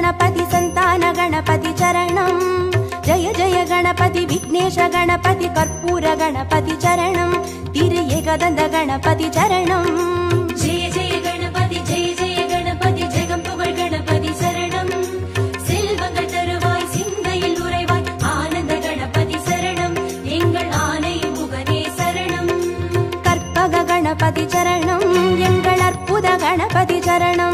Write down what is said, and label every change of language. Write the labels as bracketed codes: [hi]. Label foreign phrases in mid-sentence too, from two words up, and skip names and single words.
[sa] गणपति सन्तान गणपति चरणं जय जय गणपति विघ्नेश गणपति कर्पूर गणपति चरणं तिरु एकदन्त गणपति चरणं जय जय [ta] गणपति ஜகம் புகழ் கணபதி சரணம் செல்வங்கள் தருவாய் சிந்தையில் உறைவாய் ஆனந்த கணபதி சரணம் எங்கள் ஆனை முகனே சரணம் கற்பக கணபதி சரணம் எங்கள் அற்புத கணபதி சரணம்